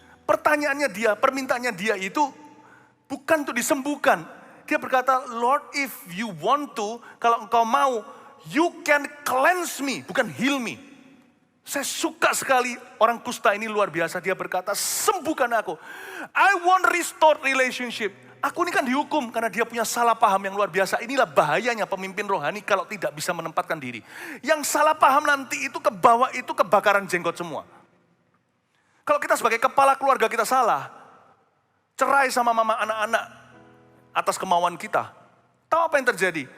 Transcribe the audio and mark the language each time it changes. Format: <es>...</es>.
<id>Pertanyaannya dia, permintaannya dia itu bukan untuk disembuhkan. Dia berkata,</id> <en>Lord, if you want to,</en> <id>kalau engkau mau,</id> <en>you can cleanse me,</en> <id>bukan</id> <en>heal me.</en> <id>Saya suka sekali orang kusta ini luar biasa. Dia berkata, sembuhkan aku.</id> <en>I want restored relationship.</en> <id>Aku ini kan dihukum karena dia punya salah paham yang luar biasa. Inilah bahayanya pemimpin rohani kalau tidak bisa menempatkan diri. Yang salah paham nanti itu ke bawah itu kebakaran jenggot semua. Kalau kita sebagai kepala keluarga kita salah, cerai sama mama anak-anak atas kemauan kita. Tahu apa yang terjadi?</id>